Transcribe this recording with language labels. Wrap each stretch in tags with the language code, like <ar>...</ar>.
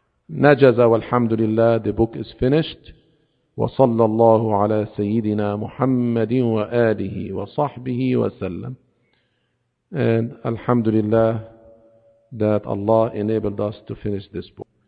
<ar>نجز والحمد لله.</ar> <en>The book is finished.</en> <ar>وصلى الله على سيدنا محمد وآله وصحبه وسلم.</ar> <en>And</en> <ar>الحمد لله</ar> <en>that Allah enabled us to finish this book.</en>